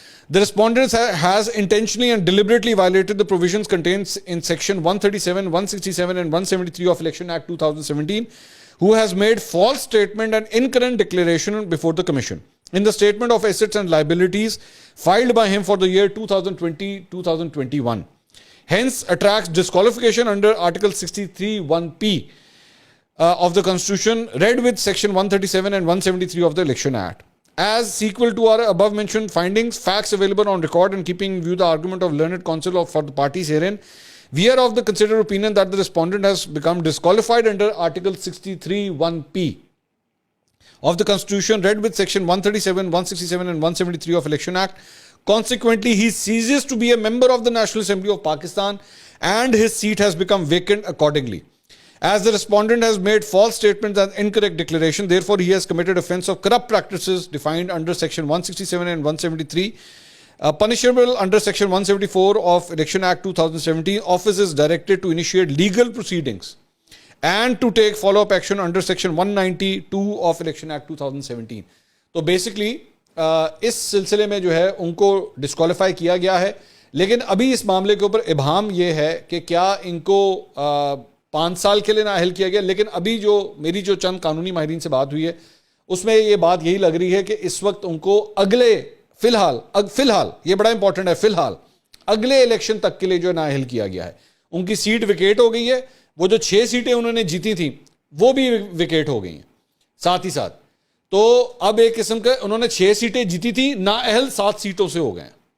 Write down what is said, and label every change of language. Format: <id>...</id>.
<en>The respondent has intentionally and deliberately violated the provisions contained in section 137, 167 and 173 of Election Act 2017, who has made false statement and incorrect declaration before the Commission in the statement of assets and liabilities filed by him for the year 2020-2021. Hence attracts disqualification under Article 63(1)(p) of the Constitution, read with section 137 and 173 of the Election Act. As sequel to our above mentioned findings, facts available on record and keeping in view the argument of learned counsel for the parties herein, we are of the considered opinion that the respondent has become disqualified under Article 63(1)(p) of the Constitution, read with section 137, 167 and 173 of Election Act. Consequently, he ceases to be a member of the National Assembly of Pakistan and his seat has become vacant accordingly. As the respondent has made false statements and incorrect declaration, therefore he has committed offence of corrupt practices defined under section 167 and 173, punishable under section 174 of Election Act 2017. Office is directed to initiate legal proceedings and to take follow-up action under section 192 of Election Act 2017.</en> <ur>تو basically اس سلسلے میں جو ہے ان کو disqualify کیا گیا ہے، لیکن ابھی اس معاملے کے اوپر ابہام یہ ہے کہ کیا ان کو 5 سال کے لیے نااہل کیا گیا، لیکن ابھی جو میری جو چند قانونی ماہرین سے بات ہوئی ہے اس میں یہ بات یہی لگ رہی ہے کہ اس وقت ان کو اگلے فی الحال یہ بڑا امپورٹنٹ ہے، فی الحال اگلے الیکشن تک کے لیے جو نااہل کیا گیا ہے۔ ان کی سیٹ ویکیٹ ہو گئی ہے، وہ جو 6 سیٹیں انہوں نے جیتی تھیں وہ بھی ویکیٹ ہو گئی ہیں ساتھ ہی ساتھ، تو اب ایک قسم کا انہوں نے 6 سیٹیں جیتی تھی، نااہل 7 سیٹوں سے ہو گئے ہیں،</ur>